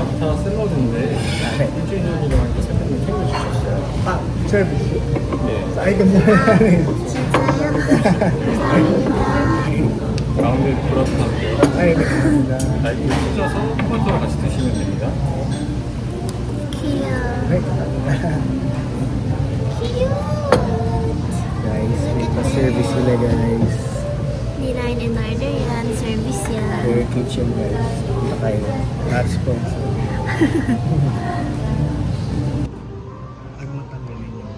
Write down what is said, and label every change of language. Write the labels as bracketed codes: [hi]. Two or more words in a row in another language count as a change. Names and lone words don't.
[ko] 샐러드인데 네. 일주일 전이라고 하니까 셰프님 챙겨주셨어요. 아, 서비스? 네. Ay, 감사합니다. 가운데 브라타고요. Ay, 감사합니다. 날개 찢어서 토마토랑 같이 드시면 됩니다. [en] Cute. [ko] Ay, 감사합니다. [en] Cute. [tl] Guys, may pa-service sila guys. Nirain in order yan. Service yan. [en] Their kitchen guys. [tl] Punta kayo. [en] Not sponsor. [tl] Ay, matanggalin yun.